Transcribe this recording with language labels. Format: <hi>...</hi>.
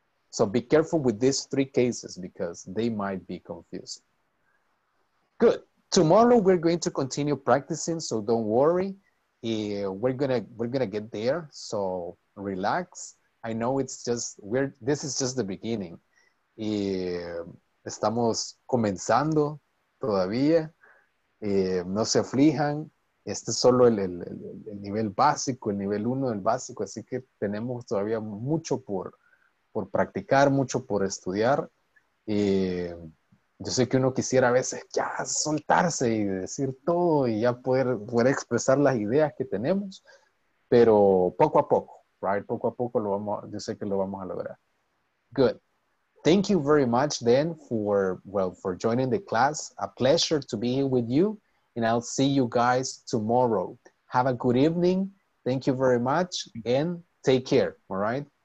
<en>So be careful with these 3 cases because they might be confusing. Good. Tomorrow we're going to continue practicing, so don't worry. We're gonna get there, so relax. I know it's just this is just the beginning.</en> <es>Estamos comenzando todavía. No se aflijan. Este es solo el nivel básico, el nivel 1 del básico, así que tenemos todavía mucho por practicar, mucho por estudiar. Yo sé que uno quisiera a veces ya soltarse y decir todo y ya poder expresar las ideas que tenemos, pero poco a poco,</es> <en>right?</en> <es>Poco a poco yo sé que lo vamos a lograr.</es> <en>Good. Thank you very much then for joining the class. A pleasure to be here with you, and I'll see you guys tomorrow. Have a good evening. Thank you very much, and take care, all right?</en>